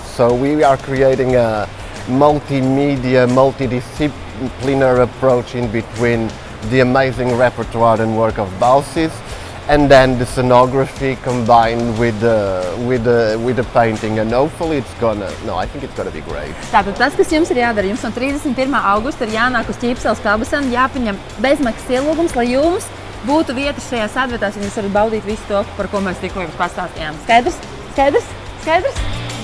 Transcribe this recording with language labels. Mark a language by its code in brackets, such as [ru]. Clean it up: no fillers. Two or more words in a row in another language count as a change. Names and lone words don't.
[en] So we are creating a multimedia, multidisciplinary approach in between the amazing repertoire and work of Baucis, and then the scenography combined with the painting, and hopefully I think it's gonna be great. [lv] Tātad tas, kas jums ir jādara, jums no 31. augusta ir jānāk uz Ķīpseles peldbaseinu, jāpaņem bezmaksas ielūgums, lai jums būtu vietas šajā sēdvietās, un jūs varat baudīt visu to, par ko mēs tikko jums pastāstījām. Skaidrs? Skaidrs? Skaidrs?